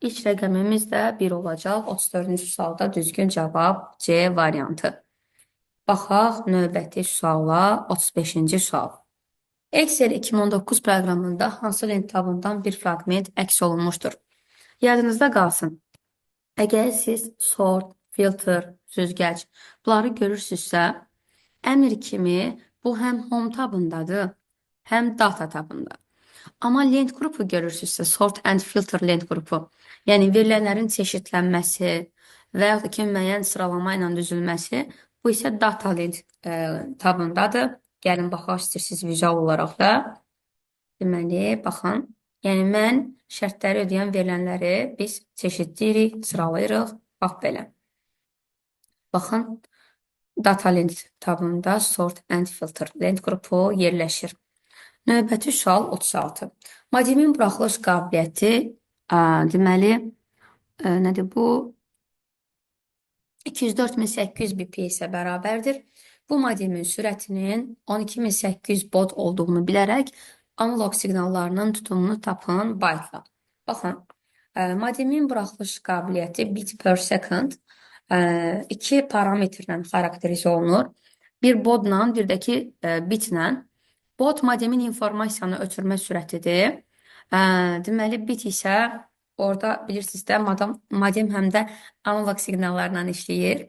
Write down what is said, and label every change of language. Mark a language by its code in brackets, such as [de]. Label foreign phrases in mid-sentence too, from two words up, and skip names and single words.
[az] İlk rəqəmimiz də 1 olacaq. 34-cü sualda düzgün cavab C variantı. Baxaq növbəti suala, 35-ci sual. Excel 2019 proqramında hansı lent tabından bir fraqment əks olunmuşdur? Yadınızda qalsın. Əgər siz [en] sort, filter, [az] süzgəc bunları görürsünüzsə, əmr kimi bu həm home tabındadır, həm data tabında. Amma lent qrupu görürsünüzsə, [en] sort and filter [az] lent qrupu, yəni verilənlərin çeşidlənməsi və yaxud da ki, müəyyən sıralama ilə düzülməsi, bu isə data lent tabındadır. Gəlin baxaq istəyirsiniz vizual olaraq da. Deməli, baxın. Yəni mən şərtləri ödəyən verilənləri biz çeşidləyirik, sıralayırıq. Bax belə. Baxın, data lent tabında [en] sort and filter [az] lent qrupu yerləşir. Növbəti sual 36. Modemin buraxılış qabiliyyəti, deməli, nədir bu? 204.800 bps-ə bərabərdir. Bu modemin sürətinin 12.800 baud olduğunu bilərək analog siqnallarının tutumunu tapın byte-la. Baxın, modemin buraxılış qabiliyyəti [en] bit per second [az] iki parametrlə xarakterizə olunur. Bir baudla, bir də ki bitlə. Baud modemin informasiyanı ötürmə sürətidir. Deməli, bit isə orada bilirsiniz də, modem həm də analog siqnallarla işləyir.